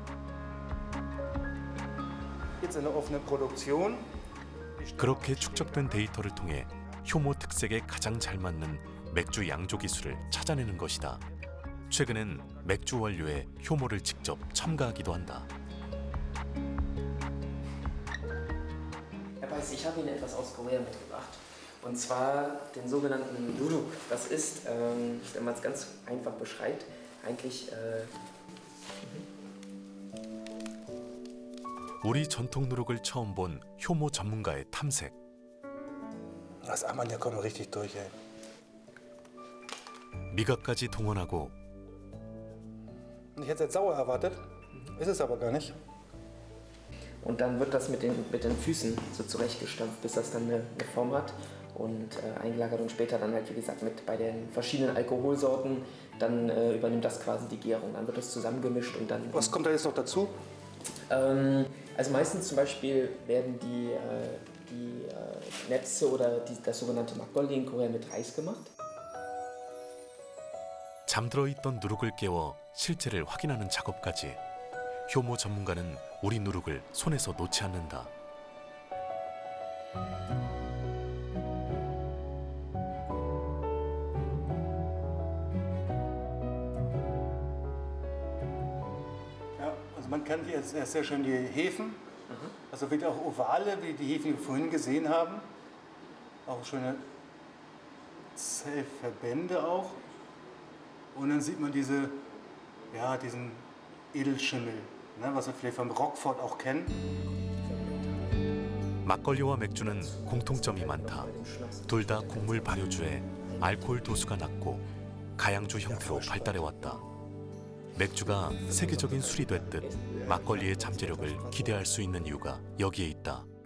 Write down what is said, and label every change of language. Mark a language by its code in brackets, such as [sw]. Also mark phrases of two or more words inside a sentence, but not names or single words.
[ko] 그렇게 축적된 데이터를 통해 효모 특색에 가장 잘 맞는 맥주 양조 기술을 찾아내는 것이다. 최근엔 맥주 원료에 효모를 직접 첨가하기도 한다. [de] Herr Beiß, ich habe Ihnen etwas aus Korea mitgebracht. Und zwar den sogenannten Nuruk. Das ist, wenn man es ganz einfach beschreibt, eigentlich [ko] 우리 전통 누룩을 처음 본 효모 전문가의 탐색. [de] Das Ammoniak kommt richtig durch, ey. [ko] 미각까지 동원하고 [de] Ich hätte jetzt sauer erwartet, ist es aber gar nicht. Und dann wird das mit den Füßen so zurechtgestampft, bis das dann eine Form hat und eingelagert und später dann halt, wie gesagt, bei den verschiedenen Alkoholsorten, dann übernimmt das quasi die Gärung. Dann wird das zusammengemischt und dann... Was kommt da jetzt noch dazu? Also meistens zum Beispiel werden die Netze oder das sogenannte 막걸리 in Korea mit Reis gemacht. [ko] 잠들어 있던 누룩을 깨워 실체를 확인하는 작업까지. 효모 전문가는 우리 누룩을 손에서 놓지 않는다. [de] Ja, also man kann hier sehr schön die Hefen, also wirklich auch ovale, wie die Hefen, die wir vorhin gesehen haben. Auch schöne Zellverbände auch. Und dann sieht man diesen Edelschimmel, ne, was wir vielleicht vom Roquefort auch kennen. [ko] 막걸리와 맥주는 공통점이 많다. 둘 다 곡물 발효주에 알코올 도수가 낮고 가양주 형태로 발달해왔다. 맥주가 세계적인 술이 됐듯 막걸리의 잠재력을 기대할 수 있는 이유가 여기에 있다.